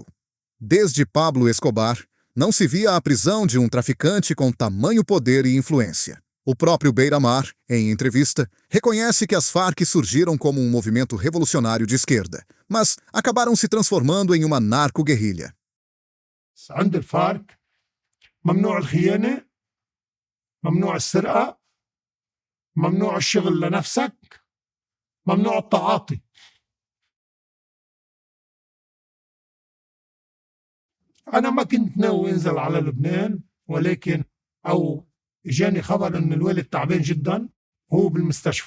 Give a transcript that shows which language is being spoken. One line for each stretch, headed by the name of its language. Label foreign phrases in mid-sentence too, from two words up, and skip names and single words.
Portuguese: Desde Pablo Escobar, não se via a prisão de um traficante com tamanho poder e influência. O próprio Beiramar, em entrevista, reconhece que as Farc surgiram como um movimento revolucionário de esquerda, mas acabaram se transformando em uma narco-guerrilha.
Arabic: عند الفارك ممنوع الخيانة، ممنوع السرقة، ممنوع الشغل لنفسك، ممنوع التعاطي. أنا ما كنت ناوي أنزل على لبنان، ولكن جاني خبر إن الوالد تعبان جدا وهو بالمستشفى.